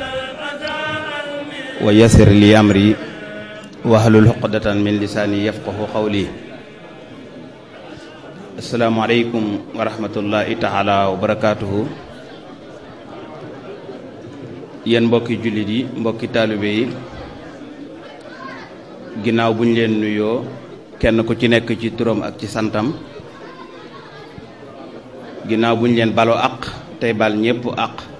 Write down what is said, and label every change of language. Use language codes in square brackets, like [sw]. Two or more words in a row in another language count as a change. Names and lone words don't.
[ar] ويسر لي أمري واحلل عقدة من لساني يفقهوا قولي. السلام عليكم ورحمة الله تعالى وبركاته. [wo] Yéen mbokki jullit yi, mbokki taalibe yi, ginnaaw buñ leen nuyoo kenn ku ci nekk ci turam ak ci santam, ginnaaw buñ leen baloo àq tey bal ñépp àq,